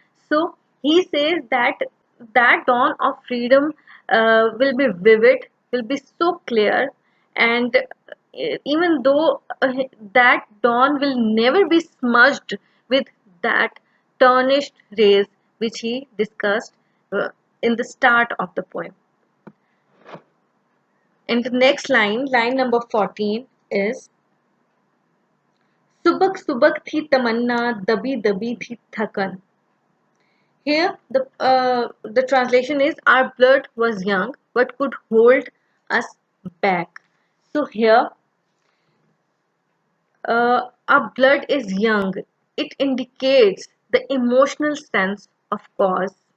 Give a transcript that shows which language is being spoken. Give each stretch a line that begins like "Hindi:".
English: So he says that that dawn of freedom will be vivid, will be so clear, and even though that dawn will never be smudged with that tarnished rays which he discussed in the start of the poem. And the next line, line number 14, is
Urdu: सुबक सुबक थी तमन्ना दबी दबी थी थकन.
English: Here the translation is, our blood was young but could hold us back. So here our blood is young. It indicates the emotional sense of cause.